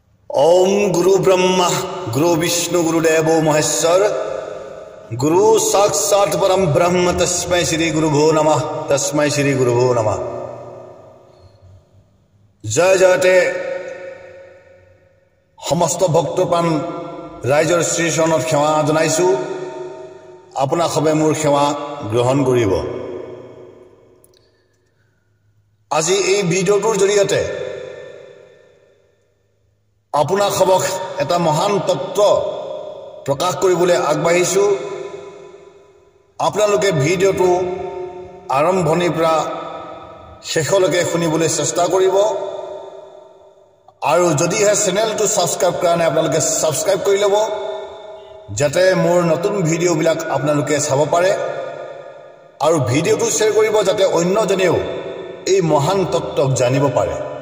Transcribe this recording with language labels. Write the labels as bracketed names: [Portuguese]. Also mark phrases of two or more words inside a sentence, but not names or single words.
[Sanskrit] ओम गुरु ब्रह्मा गुरु विष्णु गुरुदेवो महेश्वर गुरु साक्षात् परम ब्रह्म तस्मै श्री गुरुभो नमः तस्मै श्री गुरुभो नमः। [Assamese] জয় জয়তে সমস্ত ভক্তপ্ৰাণ ৰাইজৰ শ্ৰীচৰণত সেৱা জনাইছু। আপোনা সবে মোৰ সেৱা গ্ৰহণ কৰিব। আজি এই ভিডিওটোৰ জৰিয়তে আপোনাক সবক এটা মহান তত্ত্ব প্ৰকাশ কৰিবলৈ আগবাঢ়িছো। আপোনালোকে ভিডিওটো আৰম্ভণিৰ পৰা শেষলৈকে শুনিবলৈ চেষ্টা কৰিব আৰু যদিহে চেনেলটো সাবস্ক্ৰাইব কৰা নাই আপোনালোকে সাবস্ক্ৰাইব কৰি ল'ব যাতে মোৰ নতুন ভিডিওবিলাক আপোনালোকে চাব পাৰে আৰু ভিডিওটো শ্বেয়াৰ কৰিব যাতে অন্যজনেও এই মহান তত্ত্বক জানিব পাৰে।